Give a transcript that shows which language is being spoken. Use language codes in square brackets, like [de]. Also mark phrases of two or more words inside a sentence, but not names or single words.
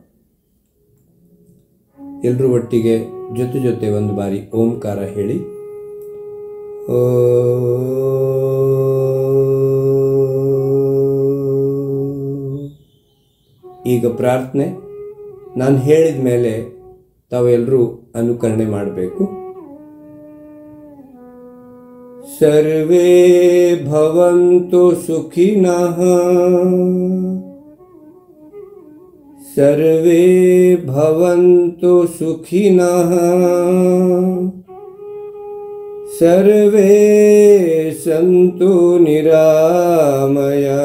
[kn] ಎಲ್ಲರೂ ಒಟ್ಟಿಗೆ ಜೊತೆ ಒಂದು ಬಾರಿ ಓಂಕಾರ ಹೇಳಿ. ಈಗ ಪ್ರಾರ್ಥನೆ ನಾನು ಹೇಳಿದ ಮೇಲೆ ತಾವೆಲ್ಲರೂ ಅನುಕರಣೆ ಮಾಡಬೇಕು. [sa] ಸರ್ವೇ ಭವಂತು ಸುಖಿನಃ, ಸರ್ವೇ ಭವಂತು ಸುಖಿನಃ, ಸರ್ವೇ ಸಂತು ನಿರಾಮಯ,